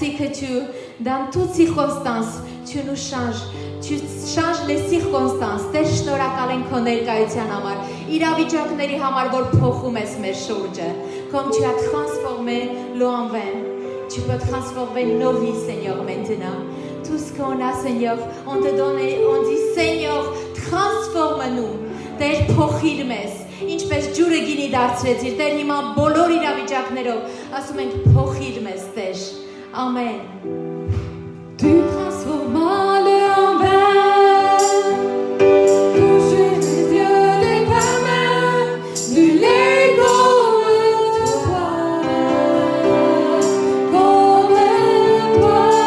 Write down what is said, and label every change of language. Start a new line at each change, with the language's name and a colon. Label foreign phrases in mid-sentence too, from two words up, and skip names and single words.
French: tu, dans toutes circonstances, tu nous changes. Tu changes les circonstances.
Armenian: Տեր շնորհակալ ենք քո ներկայության համար։ Իրավիճակների համար, որ փոխում ես մեր շուրջը։
French: Comme tu as transformé l'eau en vin, tu peux transformer nos vies, Seigneur, maintenant. Tout ce qu'on a, Seigneur, on te donne et on dit, Seigneur, transforme-nous.
Armenian: Տեր փոխիր մեզ։ Ինչպես ջուրը գինի դարձրեցիր, Տեր հիմա բոլոր իրավիճակներով ասում ենք փոխիր մեզ, Տեր։ Amen.
French: Tu transformes le en vin, toucher les yeux de ta main, nul est comme toi, comme toi.